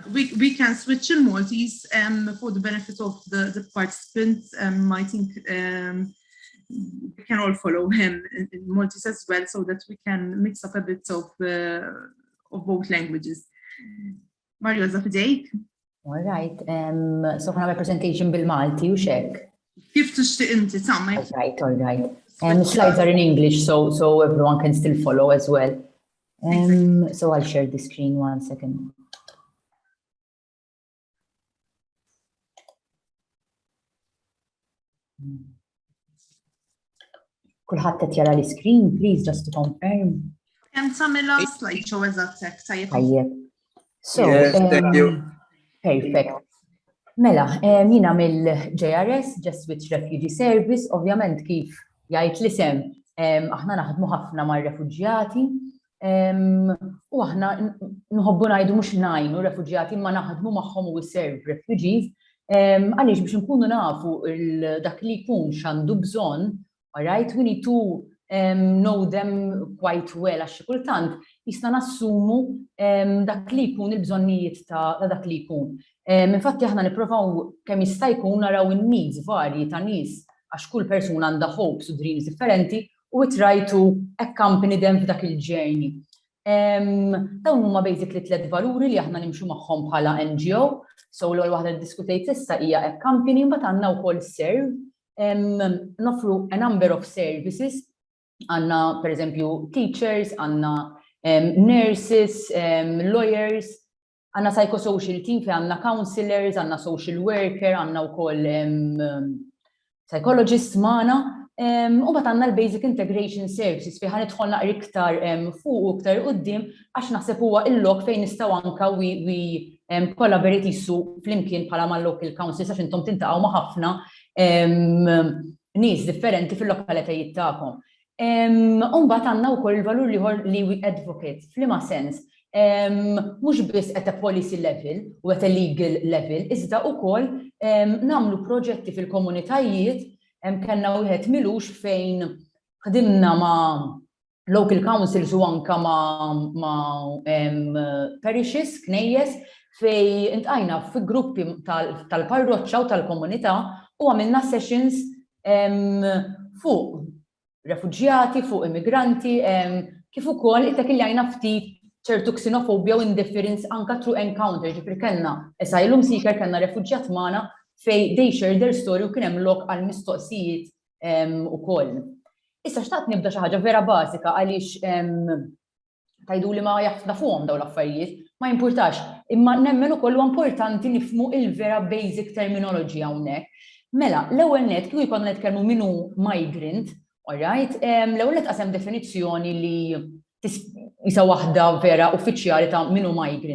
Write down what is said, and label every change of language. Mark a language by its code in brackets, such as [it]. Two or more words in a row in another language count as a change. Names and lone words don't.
[en] We can switch in Maltese for the benefit of the participants. I think we can all follow him in Maltese as well, so that we can mix up a bit of both languages. [mt] Mariosa, fidejk. [en] All right. So can I have a presentation [mt] bil-Malti u xek? Kif tixtieq inti tagħmel? [en] All right. Slides are in English, so everyone can still follow as well. So I'll share the screen 1 second. [mt] Kulħadd qed jara l-screen, [en] please, just to confirm. [mt] Hemm tagħmilha slideshow eżattek tajjeb. Tajjeb. [en] So, thank you. Perfect. [mt] Mela, jiena mill-JRS, Jesuit Refugee Service, ovvjament kif jgħid l-isem, aħna naħdmu ħafna mar-refuġjati, u aħna nħobbu ngħidu mhux ngħinu refuġjati ma naħdmu magħhom u [en] we serve refugees, [mt] għaliex biex nkunu nafu dak li jkun x'għandu bżonn, [en] all right, we need to know them quite well, [mt] għax kultant jista' nassumu dak li jkun il-bżonnijiet ta' dak li jkun. Infatti aħna nippruvaw kemm jista' jkun naraw in-needs varji ta' nies għax kull persuna għandha hopes u dreams differenti u [en] we try to accompany them [mt] f'dak il-journey. Dawn huma basically 3 valuri li aħna nimxu magħhom bħala NGO, so l-ewwel waħda diskutejt issa hija accompany, mbagħad għandna [en] wkoll serve, nofru a number of services, [mt] għandna pereżempju teachers, għandna nurses, lawyers, għandna psychosocial team fi għandna counselors, għandna [en] social worker, [mt] għandna wkoll psychologists magħna, u mbagħad għandna l- [en] basic integration services [mt] fi ħanidħol naqra iktar fuq u iktar quddiem għax naħseb huwa il-lok fejn nistgħu anke [en] we collaborate [mt] issu flimkien bħala mal- [en] local councils [mt] għax intom tintaqgħu ma' ħafna nies differenti fil-lokalitajiet tagħkom. U mbagħad għandna wkoll il-valur ieħor li [en] we advocate, [mt] f'liema sens. mhux biss [en] at a policy level [mt] u [en] at a legal level, [mt] iżda wkoll nagħmlu proġetti fil-komunitajiet kellna wieħed milux fejn ħdimna ma' [en] local councils [mt] u anka ma' parishes, knejjes, fej intqajna fi gruppi tal-parroċċa u tal-komunità u għamilna sessions fuq refuġjati, fuq immigranti, kif ukoll ittakilljajna ftit ċertu xenofobja u indifference anka [en] through encounter, [mt] ġifri kellna [en] asylum seeker, [mt] kellna refuġjat magħna fej [en] they share their story [mt] u kien hemm lok għal mistoqsijiet ukoll. Issa xtaqt nibda xi ħaġa vera bażika għaliex tgħiduli ma nafuhom dawn l-affarijiet, ma jimpurtax, imma nemmen ukoll huwa importanti nifhmu il-vera [en] basic terminology [mt] hawnhekk. Mela, l-ewwel nett kieku jkollna nitkellmu min hu migrant, alright, l-ewwel nett qasem definizzjoni li isa waħda vera uffiċjali ta' min hu migrant.